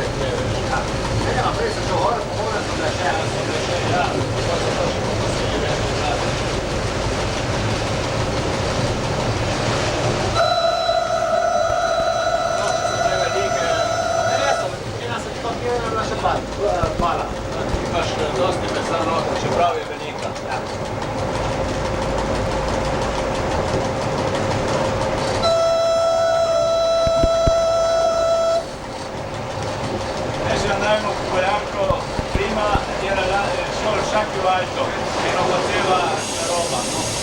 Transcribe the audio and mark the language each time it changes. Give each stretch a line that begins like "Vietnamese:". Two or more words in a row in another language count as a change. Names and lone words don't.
Italian: Ma questo c'è ora sulla scena. Pala.
Slovenian: Imaš dosti mesa noter, čeprav je velika.
Italian: Se andavamo con quell'arco, prima era solo il sacco alto che non faceva la roba, no?